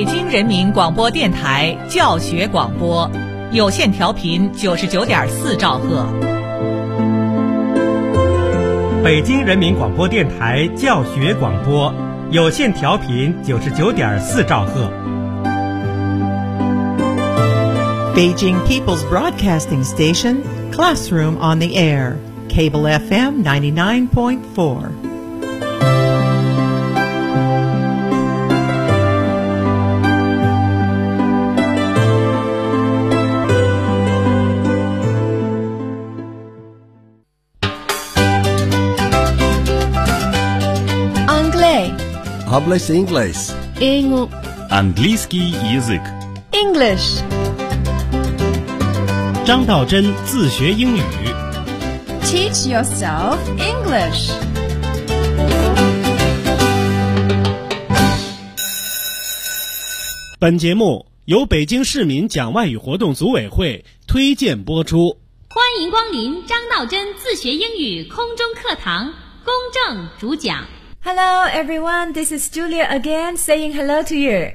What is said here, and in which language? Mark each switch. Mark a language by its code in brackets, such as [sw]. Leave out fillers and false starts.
[zh] 人民广播电台教学广播，有线调频99.4兆赫。北京人民广播电台教学广播，有线调频99.4兆赫。 [en] Beijing People's Broadcasting Station, Classroom on the Air, Cable FM 99.4. [fr] Anglais. [es] Hablas inglés. [ru] Английский язык. [en] English. [zh] 张道真自学英语 [en] Teach yourself English. [zh] 本节目由北京市民讲外语活动组委会推荐播出。欢迎光临张道真自学英语空中课堂，公正主讲。 [en] Hello everyone, this is Julia again saying hello to you.